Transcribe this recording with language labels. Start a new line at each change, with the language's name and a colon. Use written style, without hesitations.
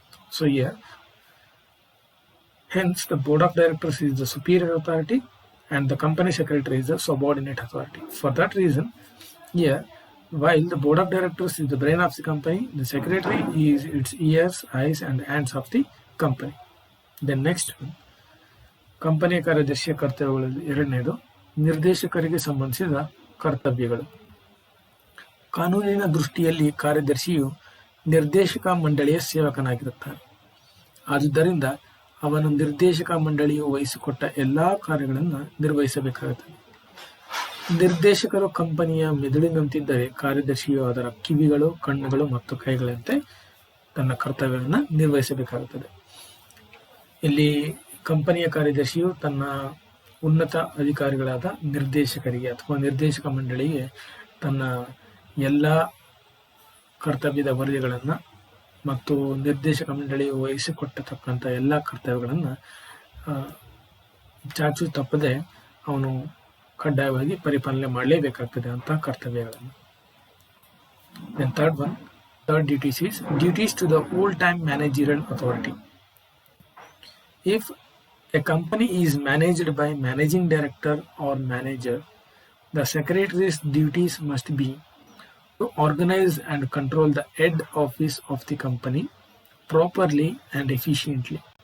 English: So here, hence the board of directors is the superior authority and the company secretary is the subordinate authority. For that reason, here, while the board of directors is the brain of the company, the secretary is its ears, eyes and hands of the company. Then next one,
Kannada: ಕಂಪನಿಯ ಕಾರ್ಯದರ್ಶಿಯ ಕರ್ತವ್ಯಗಳಲ್ಲಿ ಎರಡನೇದು, ನಿರ್ದೇಶಕರಿಗೆ ಸಂಬಂಧಿಸಿದ ಕರ್ತವ್ಯಗಳು. ಕಾನೂನಿನ ದೃಷ್ಟಿಯಲ್ಲಿ ಕಾರ್ಯದರ್ಶಿಯು ನಿರ್ದೇಶಕ ಮಂಡಳಿಯ ಸೇವಕನಾಗಿರುತ್ತಾನೆ. ಆದುದರಿಂದ ಅವನು ನಿರ್ದೇಶಕ ಮಂಡಳಿಯು ವಹಿಸಿಕೊಟ್ಟ ಎಲ್ಲಾ ಕಾರ್ಯಗಳನ್ನು ನಿರ್ವಹಿಸಬೇಕಾಗುತ್ತದೆ. ನಿರ್ದೇಶಕರು ಕಂಪನಿಯ ಮೆದುಳಿನಂತಿದ್ದರೆ ಕಾರ್ಯದರ್ಶಿಯು ಅದರ ಕಿವಿಗಳು, ಕಣ್ಣುಗಳು ಮತ್ತು ಕೈಗಳಂತೆ ತನ್ನ ಕರ್ತವ್ಯವನ್ನು ನಿರ್ವಹಿಸಬೇಕಾಗುತ್ತದೆ. ಇಲ್ಲಿ ಕಂಪನಿಯ ಕಾರ್ಯದರ್ಶಿಯು ತನ್ನ ಉನ್ನತ ಅಧಿಕಾರಿಗಳಾದ ನಿರ್ದೇಶಕರಿಗೆ ಅಥವಾ ನಿರ್ದೇಶಕ ಮಂಡಳಿಗೆ ತನ್ನ ಎಲ್ಲ ಕರ್ತವ್ಯದ ವರದಿಗಳನ್ನು ಮತ್ತು ನಿರ್ದೇಶಕ ಮಂಡಳಿಯು ವಹಿಸಿಕೊಟ್ಟತಕ್ಕಂಥ ಎಲ್ಲ ಕರ್ತವ್ಯಗಳನ್ನು ಚಾಚು ತಪ್ಪದೆ ಅವನು ಕಡ್ಡಾಯವಾಗಿ ಪರಿಪಾಲನೆ ಮಾಡಲೇಬೇಕಾಗ್ತದೆ ಅಂತ ಕರ್ತವ್ಯಗಳನ್ನು.
English: Then third duties is duties to the full-time managerial authority. If a company is managed by managing director or manager, the secretary's duties must be to organize and control the head office of the company properly and efficiently,